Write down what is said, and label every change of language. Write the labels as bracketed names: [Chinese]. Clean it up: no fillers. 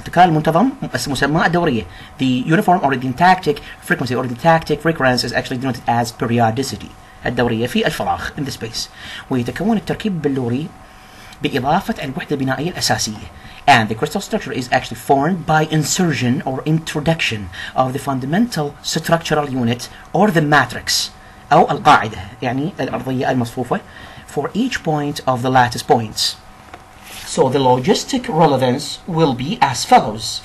[Arabic] التكرار المنتظم مسمى الدورية. [English] The uniform or the tactic frequency or the tactic recurrence is actually denoted as periodicity. [Arabic] الدورية في الفراغ [English] in the space. [Arabic] ويتكون التركيب البلوري بإضافة الوحدة البنائية الأساسية. [English] And the crystal structure is actually formed by insertion or introduction of the fundamental structural unit or the matrix [Arabic] أو القاعدة يعني الأرضية المصفوفة [English] for each point of the lattice points. So the logistic relevance will be as follows.